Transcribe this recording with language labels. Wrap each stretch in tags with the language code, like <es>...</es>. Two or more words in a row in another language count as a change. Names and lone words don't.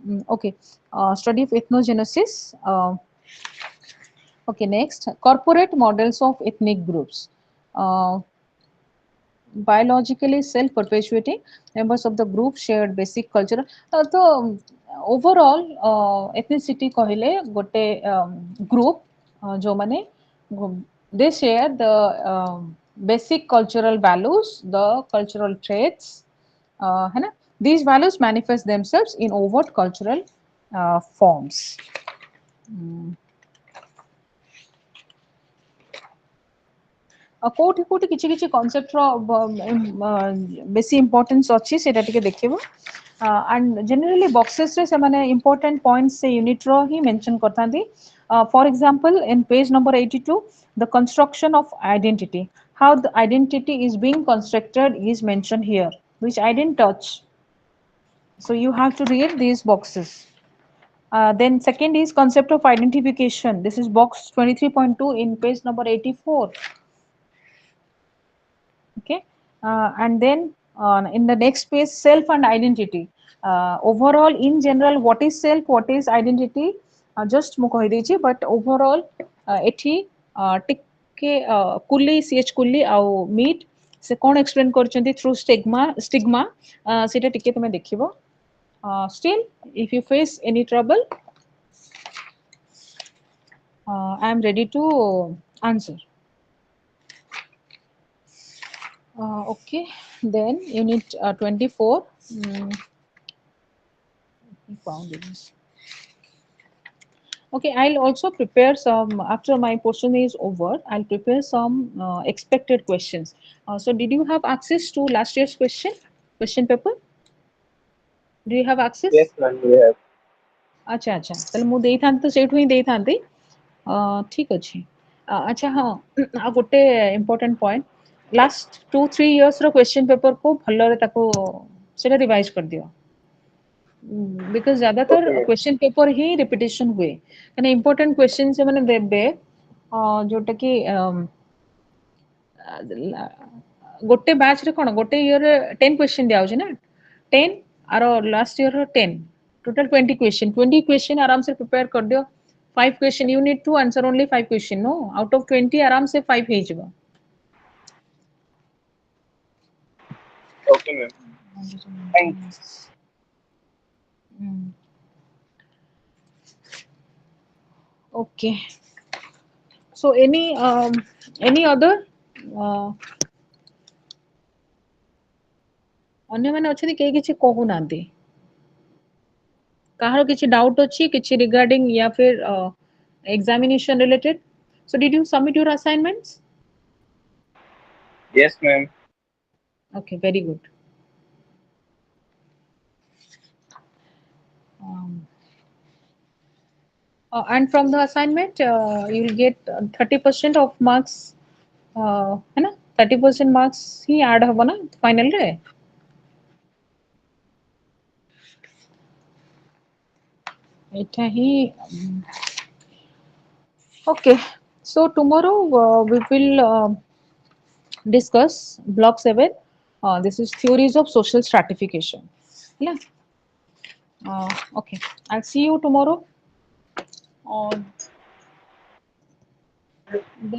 <en>Okay, study of ethnogenesis. Okay, next, corporate models of ethnic groups. Uh, Biologically self-perpetuating, members of the group shared basic culture.</en> <hi>तो</hi> <en>overall ethnicity</en> <hi>कहले गोटे group जो माने</hi> <en>they share the basic cultural values, the cultural traits,</en> <hi>है ना?</hi> <en>These values manifest themselves in overt cultural forms. Mm.</en> <or>କୋଉଠି କୋଉଠି କିଛି କିଛି କନସେପ୍ଟର ବେଶୀ ଇମ୍ପୋର୍ଟାନ୍ସ ଅଛି ସେଇଟା ଟିକେ ଦେଖିବ,</or> <en>and generally</en> <or>ବକ୍ସେସରେ ସେମାନେ ଇମ୍ପୋର୍ଟାଣ୍ଟ ପଏଣ୍ଟ ସେ ୟୁନିଟ୍ର ହିଁ ମେନସନ୍ କରିଥାନ୍ତି.</or> <en>for example in page number 82, the construction of identity, how the identity is being constructed is mentioned here, which I didn't touch. So you have to read these boxes. Then second is concept of identification. This is box 23.2 in page number 84. Okay, and then in the next page, self and identity. Overall, in general, what is self, what is identity, just</en> <or>ମୁଁ କହିଦେଇଛି,</or> <en>but overall</en> <or>ଏଠି ଟିକେ କୁଲି ch କୁଲି ଆଉ meet ସେ କ'ଣ</or> <en>explain କରିଛନ୍ତି through stigma</en> <or>ସେଇଟା ଟିକେ ତୁମେ ଦେଖିବ.</or> <en>Still, if you face any trouble, I am ready to answer. Okay, then unit 24. Found this. Okay, I'll also prepare some, after my portion is over, I'll prepare some expected questions. So did you have access to last year's question paper? Do you have access? Yes, ma'am, we have.</en> <or>ଆଚ୍ଛା ଆଚ୍ଛା, ତାହେଲେ ମୁଁ ଦେଇଥାନ୍ତି ତ ସେଇଠୁ ହିଁ ଦେଇଥାନ୍ତି. ଠିକ ଅଛି. ଆଚ୍ଛା ହଁ, ଆଉ ଗୋଟେ</or> <en>important point, last 2-3 years question paperକୁ</en> <or>ଭଲରେ ତାକୁ ସେଇଟା ରିଭାଇଜ କରିଦିଅ, ବିକଜ</or> <hi>ज़्यादातर</hi> <or>Okay, ma'am.</or> <en>question paper</en> <hi>ही रिपिटेशन हुए,</hi> <or>କାହିଁକିନା</or> <en>important question</en> <or>ସେମାନେ ଦେବେ ଯୋଉଟା କି ଗୋଟେ ବ୍ୟାଚରେ କ'ଣ ଗୋଟେ ଇୟରରେ 10 କ୍ୱେଶ୍ଚିନ୍ ଦିଆଯାଉଛି ନା, 10 ଆର</or> <en>last yearର</en> <or>10,</or> <hi>ଟୋଟାଲ 20 क्वेश्चन, 20 क्वेश्चन आराम से प्रिपेयर कर दियो. 5</hi> <en>question you need to answer only 5 question, no, out of 20</en> <hi>आराम से 5 हो जाएगा.</hi> <en>Okay, ma'am. Thanks. Okay, so any other</en> <or>ଅନ୍ୟମାନେ ଅଛନ୍ତି କେହି କିଛି କହୁନାହାନ୍ତି, କାହାର କିଛି ଡାଉଟ୍ ଅଛି କିଛି ରିଗାର୍ଡିଂ</or> <hi>या फिर</hi> <en>examination related? So did you submit your assignments? Yes, ma'am. Okay, very good. Um, And from the assignment, you will get 30% of marks, है ना? 30% marks</en> <or>ही add हबो ना</or> <en>final</en> <or>रे. ଏଇଟା ହିଁ okay.</or> <en>So tomorrow we will discuss block 7. This is theories of social stratification. Yeah. Okay. I'll see you tomorrow. The</en>